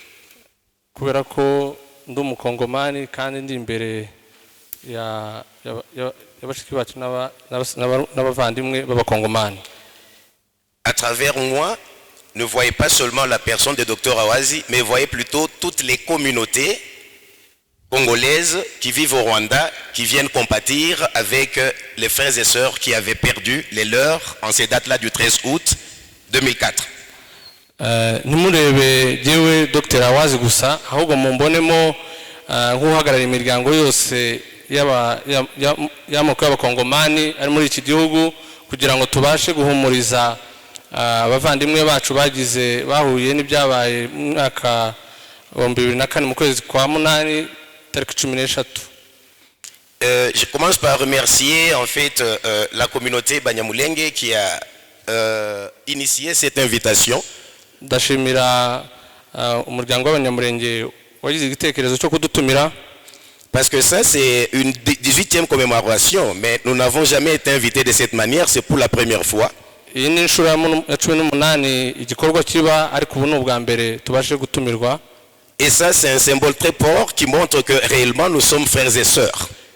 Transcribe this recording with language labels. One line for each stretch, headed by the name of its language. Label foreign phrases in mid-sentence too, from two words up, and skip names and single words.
French: À travers moi, ne voyez pas seulement la personne de Dr Awazi, mais voyez plutôt toutes les communautés congolaises qui vivent au Rwanda, qui viennent compatir avec les frères et sœurs qui avaient perdu les leurs en ces dates-là du 13 août 2004.
Kinyarwanda: Dr Awazi gusa ahubwo mumbonemo nk'uhagarara imiryango yose y'amoko y'abakongomani ari muri iki gihugu kugira ngo tubashe guhumuriza abavandimwe bacu bagize bahuye n'ibyabaye mu mwaka wa 2004 mu kwezi kwa 8 tariki 13.
French: Je commence par remercier en fait la communauté Banyamulenge qui a initié cette invitation.
Kinyarwanda: Ndashimira umuryango w'Abanyamulenge wagize igitekerezo cyo kudutumira.
French: Parce que ça c'est une 18e commémoration, mais nous n'avons jamais été invités de cette manière, c'est pour la première fois. Et ça c'est un symbole très fort qui montre que réellement nous sommes frères et sœurs.